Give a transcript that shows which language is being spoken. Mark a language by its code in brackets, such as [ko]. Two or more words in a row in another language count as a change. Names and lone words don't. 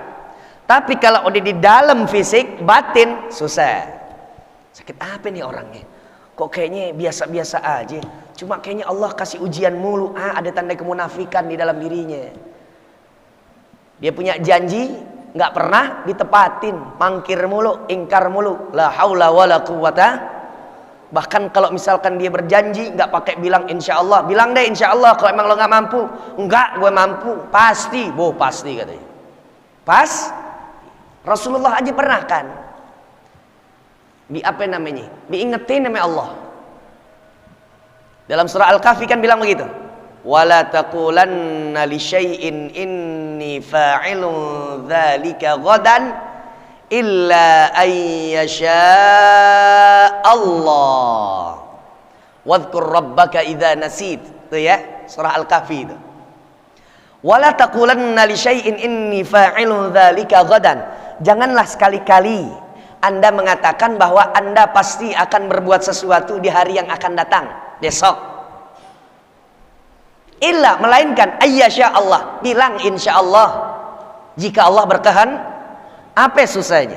[id] Tapi kalau udah di dalam fisik, batin, susah. Sakit apa nih orangnya? Kok kayaknya biasa-biasa aja. Cuma kayaknya Allah kasih ujian mulu. Ada tanda kemunafikan di dalam dirinya. Dia punya janji, nggak pernah ditepatin. Mangkir mulu, ingkar mulu. [ar] لا حول ولا قوة. [id] Bahkan kalau misalkan dia berjanji, nggak pakai bilang [ar] إن شاء الله. [id] Bilang deh [ar] إن شاء الله [id] kalau emang lo nggak mampu. Enggak, gue mampu. Pasti, pasti katanya. Pas, Rasulullah aja pernah kan. Di apa namanya? Diingetin nama Allah. Dalam surah Al-Kahfi kan bilang begitu. [ar] ولا تقولن لشيء إني فاعل ذلك غدا إلا أن يشاء الله. واذكر ربك إذا نسيت. [id] Itu ya, surah Al-Kahfi itu. [ar] ولا تقولن لشيء إني فاعل ذلك غدا. [id] Janganlah sekali-kali Anda mengatakan bahwa Anda pasti akan berbuat sesuatu di hari yang akan datang, besok. [ar] إلا, melainkan أن يشاء الله. [id] Bilang [ar] إن شاء الله. [id] Jika Allah berkehendak, apa susahnya?